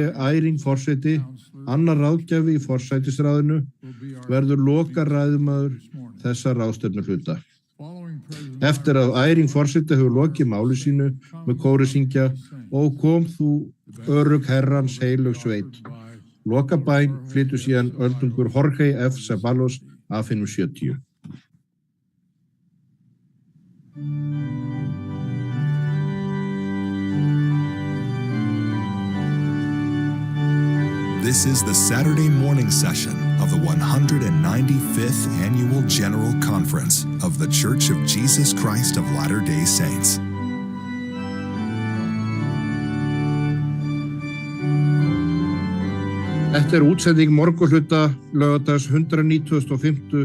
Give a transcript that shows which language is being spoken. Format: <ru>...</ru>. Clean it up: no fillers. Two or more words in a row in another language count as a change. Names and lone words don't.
<is>Eyring forseti, annar ráðgjafi í forsætisráðinu, verður lokaræðumaður þessa ráðstefnuhluta. Eftir að Eyring forseti hefur lokið máli sínu með kóri syngja og kom þú örugg herrans heilög sveit. Lokabæn flytur síðan öldungur Jorge F. Ceballos af hinum 70.</is> <en>This is the Saturday morning session of the 195th Annual General Conference of the Church of Jesus Christ of Latter-day Saints.</en> <is>Þetta útsending morgunhluta laugardags 195.</is>